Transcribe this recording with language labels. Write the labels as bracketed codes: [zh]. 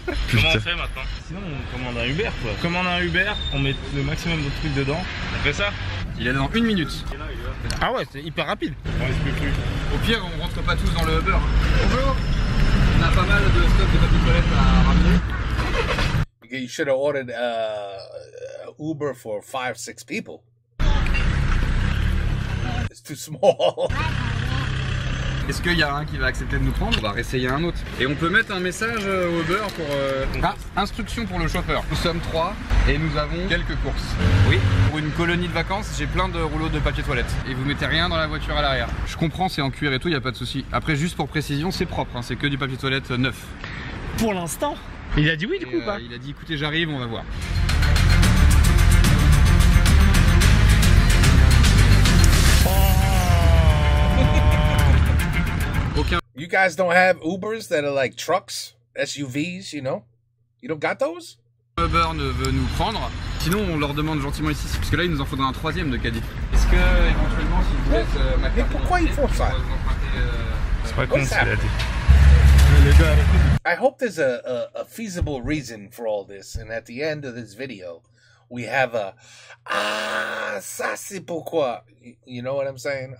[fr] Comment on fait maintenant? Sinon on commande un Uber quoi. On commande un Uber, on met le maximum de trucs dedans. On fait ça? Il est dans 1 minute. Ah ouais, c'est hyper rapide. On risque plus. Au pire on rentre pas tous dans le Uber. Bonjour. On a pas mal de stock de papier toilette à ramener. [en] You should have ordered Uber for 5-6 people. It's too small. [fr] Est-ce qu'il y a un qui va accepter de nous prendre? On va réessayer un autre. Et on peut mettre un message au Uber pour... Ah, instruction pour le chauffeur. Nous sommes 3 et nous avons quelques courses. Oui, pour une colonie de vacances, j'ai plein de rouleaux de papier toilette. Et vous mettez rien dans la voiture à l'arrière. Je comprends, c'est en cuir et tout, il n'y a pas de souci. Après, juste pour précision, c'est propre, hein, c'est que du papier toilette neuf. Pour l'instant. Il a dit oui du coup ou pas? Il a dit écoutez j'arrive, on va voir. Aucun. [en] You guys don't have Ubers that are like trucks, SUVs, you know? You don't got those? [fr] Uber ne veut nous prendre. Sinon on leur demande gentiment ici, parce que là il nous en faudra un 3e de caddie. Est-ce que éventuellement si vous laisse ma carte? Mais pourquoi ils font ça? C'est pas con ce qu'il a dit. [en] I hope there's a feasible reason for all this, and at the end of this video, we have a [fr] ça c'est pourquoi. [en] You know what I'm saying?